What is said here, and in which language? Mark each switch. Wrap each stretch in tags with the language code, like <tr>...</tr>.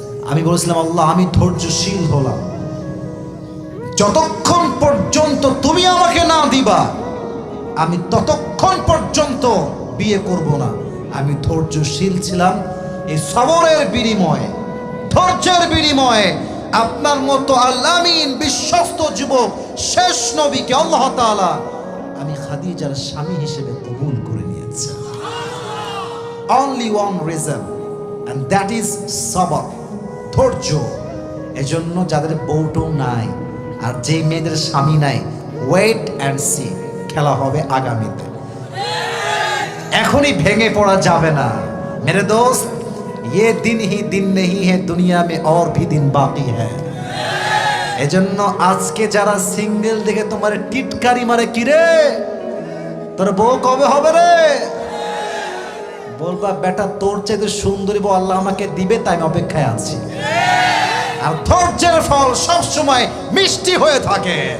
<bn>আমি বলেছিলাম, আল্লাহ আমি ধৈর্যশীল হলাম, যতক্ষণ পর্যন্ত তুমি আমাকে না দিবা আমি ততক্ষণ পর্যন্ত বিয়ে করব না। আমি ধৈর্যশীল ছিলাম। এই সবরের বিনিময়ে, ধৈর্যের বিনিময়ে আপনার মতো আল্লামিন বিশ্বস্ত যুবক শেষ নবীকে আল্লাহ তাআলা আমি খাদিজার স্বামী হিসেবে কবুল করে নিয়েছি।</bn> <en>Only one reason, and that is sabr, ধৈর্য।</en> <bn>এজন্য যাদের বউটো নাই আর যে মেয়েদের স্বামী নাই,</bn> <en>wait and see,</en> <bn>খেলা হবে আগামীতে। এখনই ভেঙে পড়া যাবে না মেরে দোস্ত।</bn> <hi>ये दिन ही दिन नहीं है, दुनिया में और भी दिन बाकी है।</hi> <bn>এজন্য আজকে যারা সিঙ্গেল দেখে তোমার টিটকারি মারে, কি রে তোর বউ কবে হবে রে, বলবা বেটা তোর চাইতে সুন্দরী বউ আল্লাহ আমাকে দিবে, তাই আমি অপেক্ষায় আছি। আর ধৈর্যের ফল সব সময় মিষ্টি হয়ে থাকে।</bn>